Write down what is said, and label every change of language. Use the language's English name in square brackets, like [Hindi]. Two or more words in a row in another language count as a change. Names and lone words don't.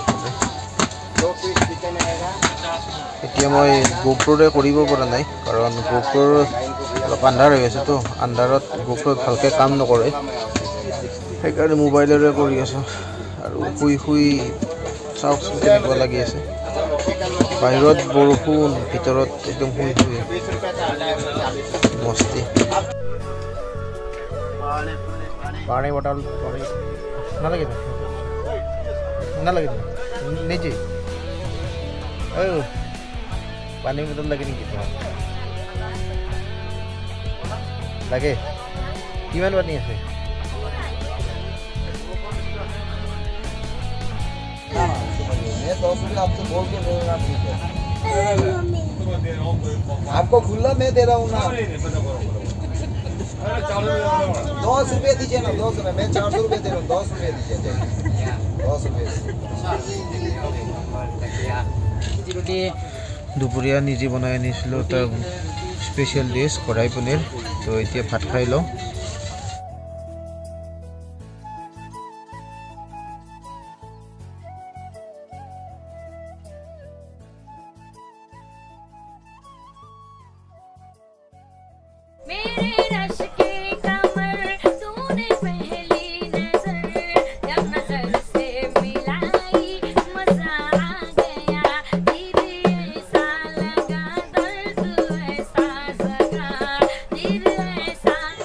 [Assamese] এতিয়া মই গোপ্ৰ'ৰে কৰিব পৰা নাই, কাৰণ গোপ্ৰ'ৰ অলপ আন্ধাৰ হৈ আছেতো, আন্ধাৰত গোপ্ৰ' ভালকৈ কাম নকৰে, সেইকাৰণে মোবাইলেৰে কৰি আছোঁ। আৰু শুই চাওকচোন কেনেকুৱা লাগি আছে। বাহিৰত বৰষুণ, ভিতৰত একদম শুই মস্তি। [Hindi] पानी बॉटल ना लगे ना लगे नीचे पानी बॉटल लगे नहीं लगे [Assamese] কিমান পানী আছে [Hindi] मैं 10 रुपये आपसे बोल के दे रहा हूँ आपको खुला मैं दे रहा हूँ ना 10 रुपये दीजिए ना 10 रुपये मैं 400 रुपये दे रहा हूँ 10 रुपये दीजिए 10 रुपये [Assamese] দুপৰীয়া নিজে বনাই আনিছিলোঁ এটা [English] special dish [Assamese] কঢ়াই পনীৰ তো এতিয়া ভাত খাই লওঁ [Hindi] मेरे रश के कमर तूने पहली नजर जब नजर से मिलाई मजा आ गया दिल ऐसा लगा दर्द ऐसा जगा दिल ऐसा